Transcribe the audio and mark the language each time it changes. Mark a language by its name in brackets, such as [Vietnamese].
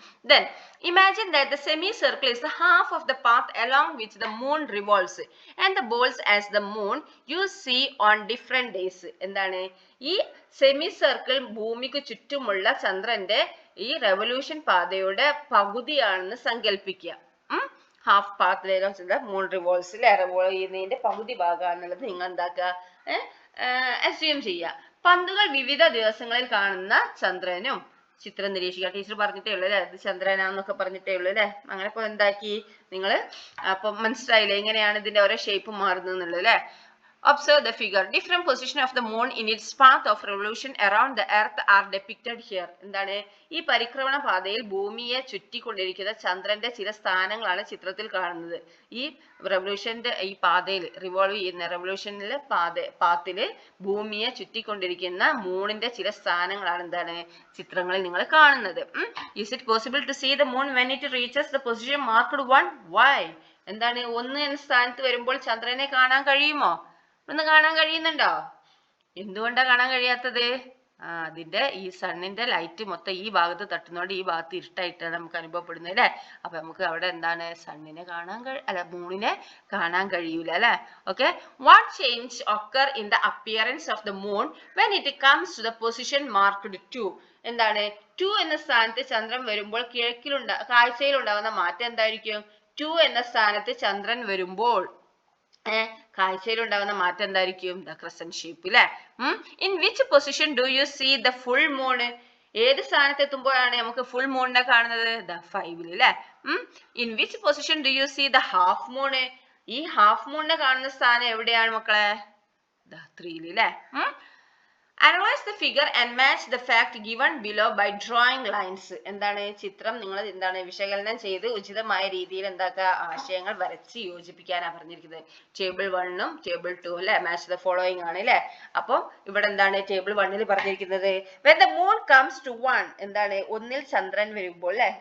[English] Then imagine that the semicircle is the half of the path along which the moon revolves and the balls as the moon you see on different days. [Malayalam] എന്താണ്, ഈ semi circle ഭൂമിക്ക് ചുറ്റുമുള്ള ചന്ദ്രന്റെ ഈ revolution പാതയുടെ പകുതിയാണെന്ന് സങ്കല്പിക്കുക. [English] half path moon revolves [Malayalam] revolve ചെയ്യുന്നതിന്റെ പകുതി ഭാഗമാണെന്നുള്ളത് നിങ്ങൾ എന്താക്കുക, അസ്യൂം ചെയ്യുക. പന്തുകൾ വിവിധ ദിവസങ്ങളിൽ കാണുന്ന ചന്ദ്രനും ചിത്രം നിരീക്ഷിക്കുക. ടീച്ചർ പറഞ്ഞിട്ടേ ഉള്ളൂ അല്ലെ, ഇത് ചന്ദ്രനാന്നൊക്കെ പറഞ്ഞിട്ടേ ഉള്ളൂ അല്ലെ. അങ്ങനെ ഇപ്പൊ എന്താക്കി നിങ്ങൾ അപ്പൊ മനസ്സിലായില്ലേ എങ്ങനെയാണ് ഇതിന്റെ ഓരോ ഷേപ്പ് മാറുന്നത് എന്നുള്ളത് അല്ലെ. [English] Observe the figure. Different position of the moon in its path of revolution around the earth are depicted here. [Malayalam] എന്താണ് ഈ പരിക്രമണ പാതയിൽ ഭൂമിയെ ചുറ്റിക്കൊണ്ടിരിക്കുന്ന ചന്ദ്രന്റെ ചില സ്ഥാനങ്ങളാണ് ചിത്രത്തിൽ കാണുന്നത്. ഈ റെവല്യൂഷന്റെ ഈ പാതയിൽ റിവോൾവ് ചെയ്യുന്ന റെവല്യൂഷനിലെ പാത്തില് ഭൂമിയെ ചുറ്റിക്കൊണ്ടിരിക്കുന്ന മൂണിന്റെ ചില സ്ഥാനങ്ങളാണ് എന്താണ് ചിത്രങ്ങളിൽ നിങ്ങൾ കാണുന്നത്. [English] Is it possible to see the moon when it reaches the position marked 1? Why? [Malayalam] എന്താണ് 1 എന്ന സ്ഥാനത്ത് വരുമ്പോൾ ചന്ദ്രനെ കാണാൻ കഴിയുമോ? ഒന്ന് കാണാൻ കഴിയുന്നുണ്ടോ? എന്തുകൊണ്ടാ കാണാൻ കഴിയാത്തത്? അതിന്റെ ഈ സണ്ണിന്റെ ലൈറ്റ് മൊത്തം ഈ ഭാഗത്ത് തട്ടുന്നോണ്ട് ഈ ഭാഗത്ത് ഇരുട്ടായിട്ടാണ് നമുക്ക് അനുഭവപ്പെടുന്നത് അല്ലെ. അപ്പൊ നമുക്ക് അവിടെ എന്താണ് സണ്ണിനെ കാണാൻ മൂണിനെ കാണാൻ കഴിയൂല അല്ലെ. Okay. [English] What change occur in the appearance of the moon when it comes to the position marked 2? [Malayalam] എന്താണ് 2 എന്ന സ്ഥാനത്ത് ചന്ദ്രൻ വരുമ്പോൾ കാഴ്ചയിൽ ഉണ്ടാകുന്ന മാറ്റം എന്തായിരിക്കും? 2 എന്ന സ്ഥാനത്ത് ചന്ദ്രൻ വരുമ്പോൾ കാഴ്ചയിൽ ഉണ്ടാകുന്ന മാറ്റം എന്തായിരിക്കും? [English] the crescent shape [Malayalam] അല്ലെ. [English] In which position do you see the full moon? [Malayalam] ഏത് സ്ഥാനത്ത് എത്തുമ്പോഴാണ് നമുക്ക് ഫുൾ മൂണിനെ കാണുന്നത്? ദ 5 അല്ലെ. [English] In which position do you see the half moon? [Malayalam] ഈ ഹാഫ് മൂണിനെ കാണുന്ന സ്ഥാനം എവിടെയാണ് മക്കളെ? ദ 3 അല്ലെ. [English] Analyze the figure and match the fact given below by drawing lines. [Malayalam] എന്താണ് ചിത്രം നിങ്ങൾ എന്താണ് വിശകലനം ചെയ്ത് ഉചിതമായ രീതിയിൽ എന്താക്കുക ആശയങ്ങൾ വരച്ച് യോജിപ്പിക്കാനാണ് പറഞ്ഞിരിക്കുന്നത്. ടേബിൾ 1 ഉം ടേബിൾ 2 അല്ലെ. [English] match the following [Malayalam] ആണ് അല്ലെ. അപ്പോൾ ഇവിടെ എന്താണ് ടേബിൾ 1 പറഞ്ഞിരിക്കുന്നത് [English] when the moon comes to 1 [Malayalam] എന്താണ് ഒന്നിൽ ചന്ദ്രൻ വരുമ്പോൾ അല്ലെ.